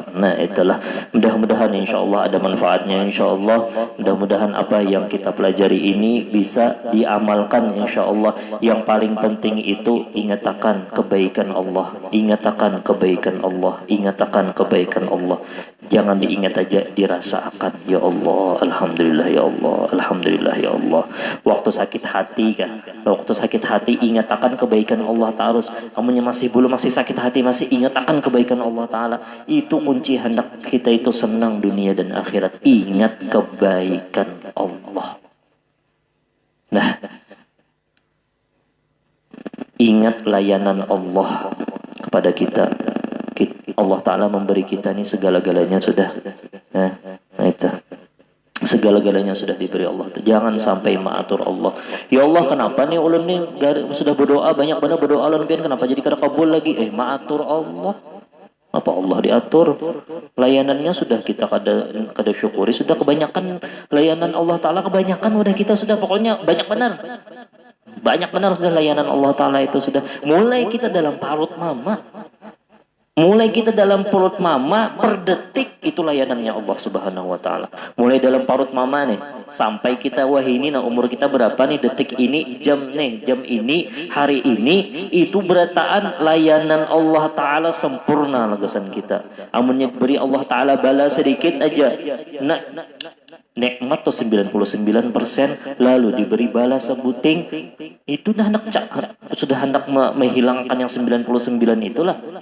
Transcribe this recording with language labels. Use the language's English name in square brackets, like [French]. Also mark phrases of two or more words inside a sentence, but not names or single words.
[Indonesian] Nah itulah, mudah-mudahan insyaallah ada manfaatnya insyaallah. Mudah-mudahan apa yang kita pelajari ini bisa diamalkan insyaallah. Yang paling penting itu ingatakan kebaikan Allah. Ingatakan kebaikan Allah. Ingatakan kebaikan Allah. Jangan diingat aja, dirasakan. Ya Allah, alhamdulillah ya Allah, alhamdulillah ya Allah. Waktu sakit hati kan, waktu sakit hati ingat akan kebaikan Allah Ta'ala. Kamunya masih sakit hati, masih ingat akan kebaikan Allah Ta'ala. Itu kunci hendak kita itu senang dunia dan akhirat. Ingat kebaikan Allah. Nah, ingat layanan Allah kepada kita. Allah Ta'ala memberi kita ini segala-galanya sudah. Nah itu. Segala-galanya sudah diberi Allah. Jangan sampai mengatur Allah. Ya Allah, [Banjar] kenapa nih ulun nih sudah berdoa banyak benar berdoa ulun pian, kenapa jadi kada kabul lagi? [Indonesian] Mengatur Allah. Apa Allah diatur? Layanannya sudah kita kada syukuri, sudah kebanyakan layanan Allah Ta'ala, kebanyakan udah kita sudah pokoknya banyak benar. Banyak benar sudah layanan Allah Ta'ala itu sudah. Mulai kita dalam parut mama. Mulai kita dalam perut mama, per detik itu layanannya Allah Subhanahu wa Ta'ala. Mulai dalam parut mama nih, sampai kita wah ini nah umur kita berapa nih, detik ini, jam ini, hari ini, itu berataan layanan Allah Ta'ala sempurna lagasan kita. [Banjar] Amunnya beri Allah Ta'ala bala sedikit aja. Nah, nikmat tuh 99% lalu diberi bala sebuting, itu sudah hendak menghilangkan yang 99 itulah.